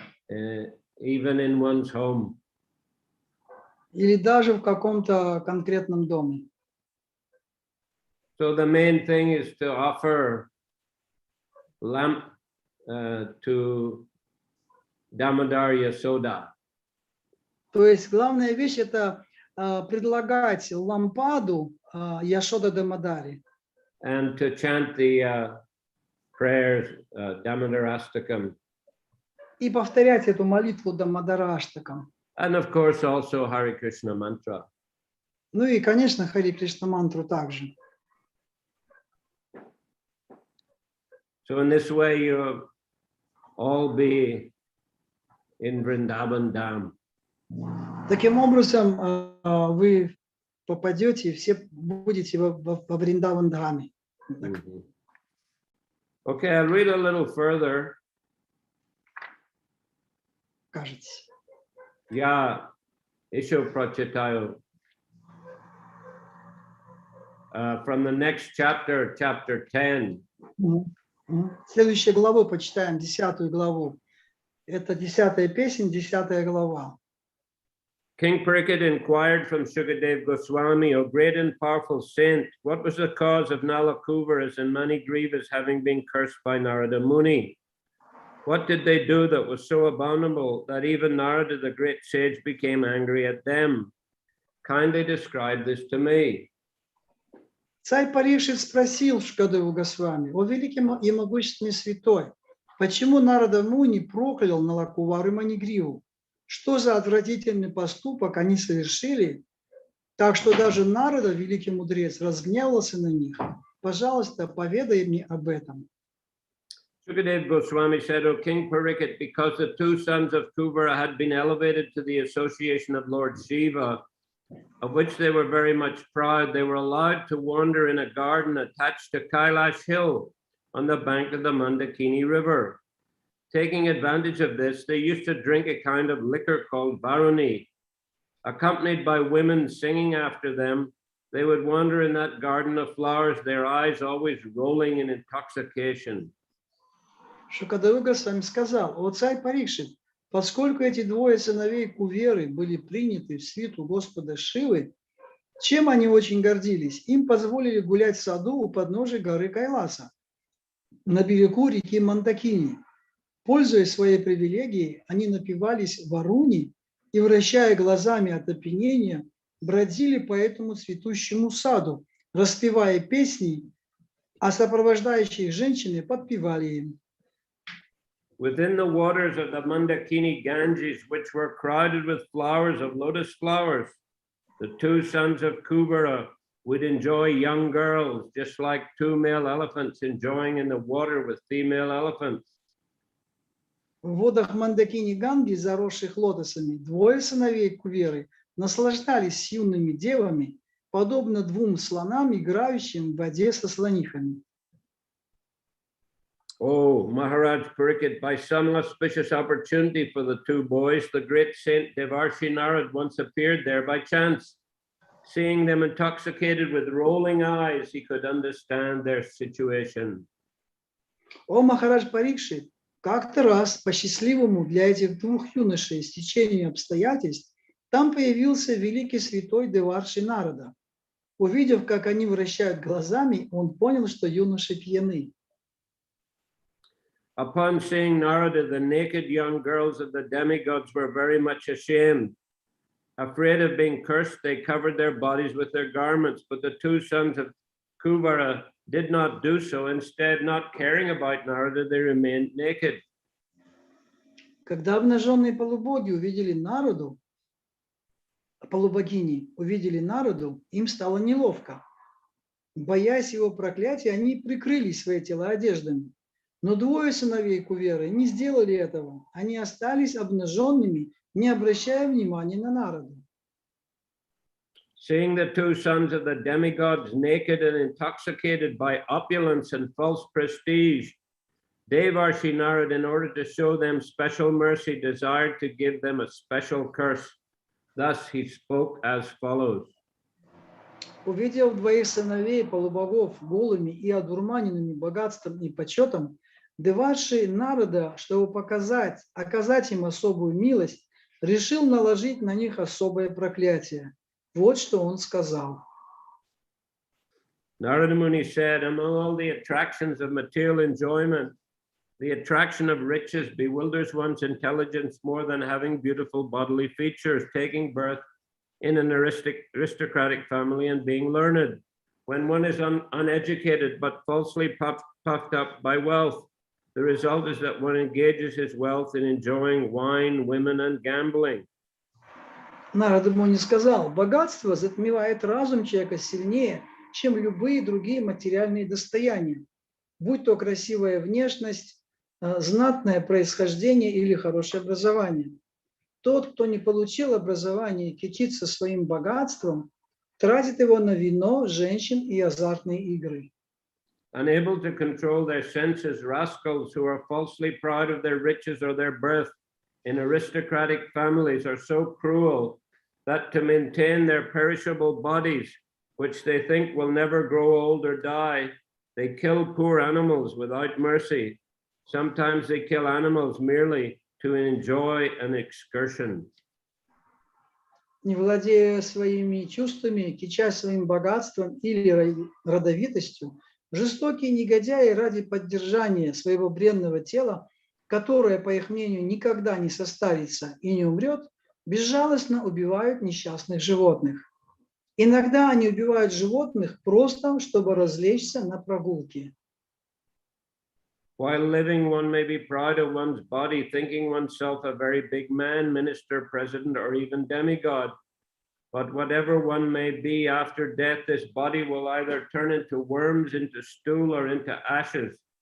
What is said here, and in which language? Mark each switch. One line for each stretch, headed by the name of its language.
English: Even in one's home.
Russian: Или даже в каком-то конкретном доме.
English: So the main thing is to offer lamp to Damodar Yashoda.
Russian: То есть главная вещь это предлагать лампаду Яшода Дамодари.
English: And to chant the prayers Damodarastakam.
Russian: И повторять эту молитву Дамодараштакам.
English: And of course also Hare Krishna mantra.
Russian: Ну и, конечно, Хари Кришна мантру также.
English: So in this way you'll all be in Vrindavan Dham.
Russian: Таким образом, вы попадете, все будете во Вриндаван Дхаме.
English: Okay, I'll read a little further.
Russian: Кажется. Я еще прочитаю
English: from the next chapter, chapter 10.
Russian: Следующую главу почитаем, 10 главу. Это 10-я песня, 10 глава.
English: King Parikshit inquired from Shukadev Goswami, O great and powerful saint, what was the cause of Nalakuvaras and Manigriva's having been cursed by Narada Muni? What did they do that was so abominable that even Narada, the great sage, became angry at them? Kindly describe this to me.
Russian: Царь Парикшит спросил Шукадеву Госвами: «О великий и могущественный святой, почему Нарада Муни проклял Налакувару и Манигриву? Что за отвратительный поступок они совершили, так что даже Нарада, великий мудрец, разгневался на них? Пожалуйста, поведай мне об этом».
English: Sukadeva Goswami said, O King Pariksit, because the two sons of Kuvara had been elevated to the association of Lord Shiva, of which they were very much proud, they were allowed to wander in a garden attached to Kailash Hill on the bank of the Mandakini River. Taking advantage of this, they used to drink a kind of liquor called Varuni. Accompanied by women singing after them, they would wander in that garden of flowers, their eyes always rolling in intoxication.
Russian: Шукадева Госвами сказал: «О царь Парикшит, поскольку эти двое сыновей Куверы были приняты в свиту Господа Шивы, чем они очень гордились, им позволили гулять в саду у подножия горы Кайласа, на берегу реки Мандакини. Пользуясь своей привилегией, они напивались варуни и, вращая глазами от опьянения, бродили по этому цветущему саду, распевая песни, а сопровождающие их женщины подпевали им.
English: Within the waters of the Mandakini Ganges, which were crowded with flowers of lotus flowers, the two sons of Kubera would enjoy young girls, just like two male elephants enjoying in the water with female elephants.
Russian: В водах Мандакини Ганги, заросших лотосами, двое сыновей Куверы наслаждались юными девами, подобно двум слонам, играющим в воде со слонихами.
English: Oh, Maharaj Pariksit, by some auspicious opportunity for the two boys, the great saint Devarshi Narad once appeared there by chance. Seeing them intoxicated with rolling eyes, he could understand their situation.
Russian: О Махарадж Парикшит, как-то раз по счастливому для этих двух юношей стечению обстоятельств там появился великий святой Деварши Нарада. Увидев, как они вращают глазами, он понял, что юноши пьяны.
English: Upon seeing Narada, the naked young girls of the demigods were very much ashamed. Afraid of being cursed, they covered their bodies with their garments, but the two sons of Kuvara did not do so. Instead, not caring about Narada, they remained naked.
Russian: Когда обнаженные полубоги увидели Нараду, полубогини увидели Нараду, им стало неловко. Боясь его проклятия, они прикрыли свои тела одеждами. Но двое сыновей Куверы не сделали этого. Они остались обнаженными, не обращая внимания на Нараду.
English: Seeing the two sons of the demigods naked and intoxicated by opulence and false prestige, Devarshi Narad, in order to show them special mercy, desired to give them a special curse. Thus he spoke as follows.
Russian: Увидев двоих сыновей полубогов голыми и одурманенными богатством и почетом, Деварши Нарада, чтобы оказать им особую милость, решил наложить на них особое проклятие. Вот что он сказал.
English: Narada Muni said, among all the attractions of material enjoyment, the attraction of riches bewilders one's intelligence more than having beautiful bodily features, taking birth in an aristocratic family and being learned. When one is uneducated but falsely puffed up by wealth, the result is that one engages his wealth in enjoying wine, women, and gambling.
Russian: Нарада Муни сказал: богатство затмевает разум человека сильнее, чем любые другие материальные достояния, будь то красивая внешность, знатное происхождение или хорошее образование. Тот, кто не получил образование и кичится своим богатством, тратит его на вино, женщин и азартные игры.
English: Unable to control their senses, rascals who are falsely proud of their riches or their birth in aristocratic families are so cruel that to maintain their perishable bodies, which they think will never grow old or die, they kill poor animals without mercy. Sometimes they kill animals merely to enjoy an excursion.
Russian: Не владея своими чувствами, кичась своим богатством или родовитостью, жестокие негодяи ради поддержания своего бренного тела которое, по их мнению, никогда не состарится и не умрет, безжалостно убивают несчастных животных. Иногда они убивают животных просто, чтобы развлечься на прогулке.
English: While living, one may be proud of one's body, thinking oneself a very big man, minister, president, or even demigod. But whatever one may be after death, this body will either turn into worms, into stool, or into ashes.